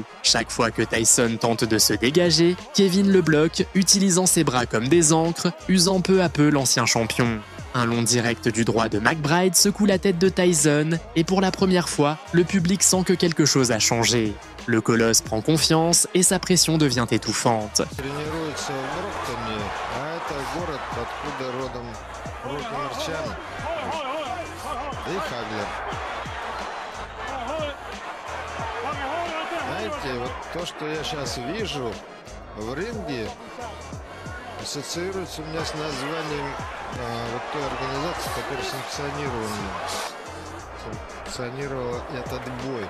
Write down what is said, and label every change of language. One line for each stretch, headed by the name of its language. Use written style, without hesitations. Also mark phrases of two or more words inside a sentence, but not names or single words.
French: Chaque fois que Tyson tente de se dégager, Kevin le bloque, utilisant ses bras comme des ancres, usant peu à peu l'ancien champion. Un long direct du droit de McBride secoue la tête de Tyson, et pour la première fois, le public sent que quelque chose a changé. Le colosse prend confiance et sa pression devient étouffante.
Russian: Знаете, вот то, что я сейчас вижу в ринге, ассоциируется у меня с названием вот той организации, которая санкционировала этот бой.